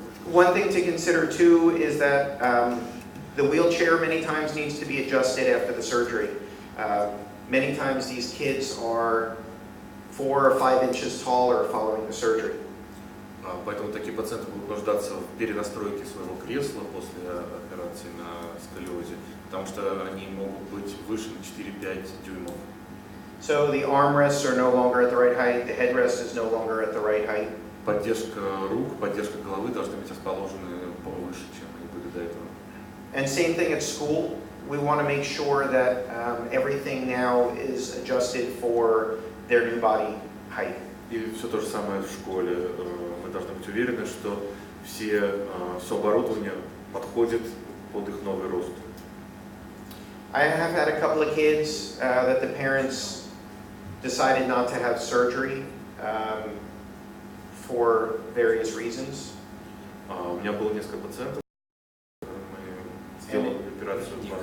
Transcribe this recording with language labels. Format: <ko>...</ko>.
<en>One thing to consider too is that the wheelchair many times needs to be adjusted after the surgery. Many times these kids are 4 or 5 inches taller following the surgery.</en> <ru>Поэтому такие пациенты будут нуждаться в перенастройке своего кресла после операции на сколиозе, потому что они могут быть выше на 4-5 дюймов.</ru> <en>So the armrests are no longer at the right height, the headrest is no longer at the right height.</en> <ru>поддержка рук, поддержка головы должны быть расположены повыше, чем они были до этого.</ru> <en>And same thing at school. We want to make sure that everything now is adjusted for their new body height.</en> <ru>И все то же самое в школе. Мы должны быть уверены, что все оборудование подходит под их новый рост.</ru> <en>I have had a couple of kids that the parents decided not to have surgery for various reasons.</en> <ru>У меня было несколько пациентов, мы сделали операцию.</ru>